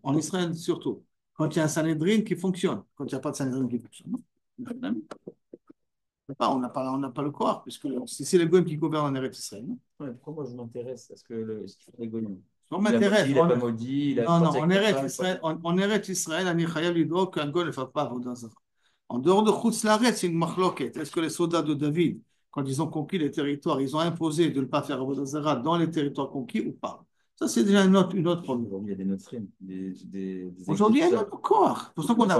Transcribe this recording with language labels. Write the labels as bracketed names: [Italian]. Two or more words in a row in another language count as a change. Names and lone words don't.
[French] En Israël, surtout. Quand il y a un Sanhedrin qui fonctionne. Quand il n'y a pas de Sanhedrin qui fonctionne. Non. On n'a pas le corps, puisque c'est les Goïms qui gouvernent en Eretz Israël. Non, Ouais, pourquoi moi je m'intéresse à ce qu'ils font les Goïms? on Il a maudit, m'intéresse. il n'a pas maudit, il a Non, non, parti en avec ta Eretz femme. Israël, en Eretz Israël, [Hebrew] אני חייב לדאוג [French] qu'un goy ne fasse pas [Hebrew] עבודה זרה. [French] En dehors de [Hebrew] חוץ לארץ, [French] c'est une machloket. Est-ce que les soldats de David, quand ils ont conquis les territoires, ils ont imposé de ne pas faire [Hebrew] עבודה זרה [French] dans les territoires conquis ou pas? Ça, c'est déjà une autre problème. Aujourd'hui, il y a des Notrim, des Aujourd'hui, il y a un exécutifs. autre corps. C'est pour ça qu'on